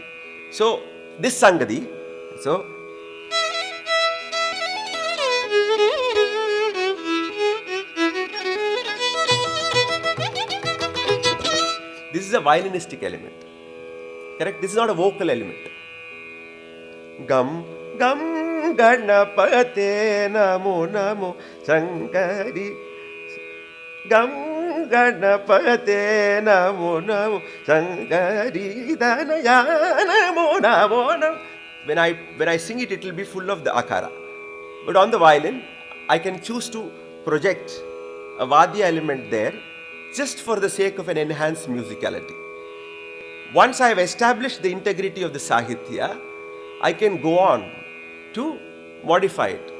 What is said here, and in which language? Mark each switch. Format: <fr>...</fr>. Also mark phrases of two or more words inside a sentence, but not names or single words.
<en>So this Sangadi, so this is a violinistic element, correct? This is not a vocal element.</en> <sa>Gam Gam Ganapate Namo Namo Shankari. Gam Ganapate Namo Namo Shankari Dhanaya Namo Namo Namo.</sa> <en>When I sing it, it will be full of the akara. But on the violin, I can choose to project a Vaadhya element there just for the sake of an enhanced musicality. Once I have established the integrity of the Sahitya, I can go on to modify it.</en>